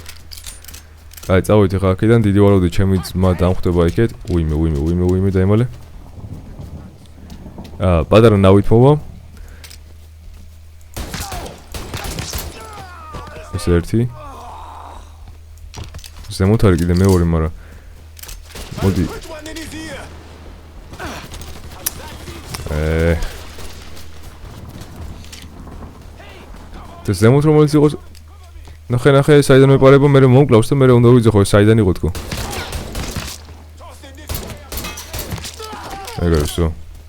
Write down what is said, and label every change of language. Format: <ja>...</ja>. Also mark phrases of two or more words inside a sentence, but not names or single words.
<ka>აი, წავიდეთ ახლა აქედან, დიდი ვარაუდით ჩემი ძმა დამხვდება იქეთ. უიმე დაიმალე. პატარა ნავით მოვა. ეს ერთი. ზემოთ არის კიდე მეორე, მაგრამ მოდი.</ka> <en>Which one in his ear?</en> <ka>და ზემოთ რომელიც იყოს ნახე საიდან მეპარება მე მომკლავს და მე უნდა ვიძახო საიდან იყო თქო. ეგ არის ხო.</ka>